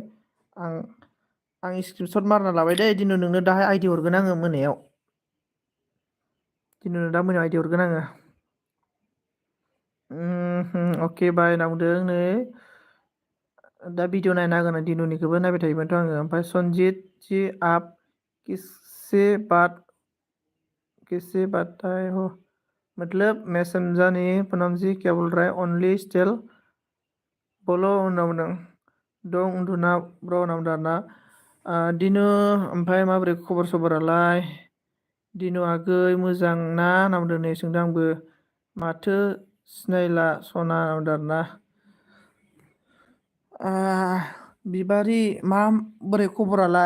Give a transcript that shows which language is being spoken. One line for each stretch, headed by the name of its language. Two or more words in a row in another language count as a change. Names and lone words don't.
Bodo: आं स्क्रिनशट मारना लाबाय दे दिनु, नोंनो दाहाय आइडि हरगोन आङो मोनायाव। दिनुनो दा मोनायाव आइडि हरगोन आङो। अके बाय होनना बुंदों। नै दा भिडिअ नायना होगोन, दिनुनिखौबो नायबाय थायोमोनथ' आङो।
Hindi: ओमफ्राय सनजित जी आप किससे बताए हो, मतलब मैं समझा नहीं। पूनम जी क्या बोल रहा है, ओनली स्टिल बोलो
Bodo: होनना बुंदों। दं उन्दुना ब्र होनना बुंदों आरोना। दिनु ओमफ्राय माबोरै खबर सबरालाय? दिनु आगै मोजां ना होनना बुंदों। नै सोंदों आंबो, माथो सिनायला सना होनना बुंदों आरोना। बिबारि माबोरै खबरालाय?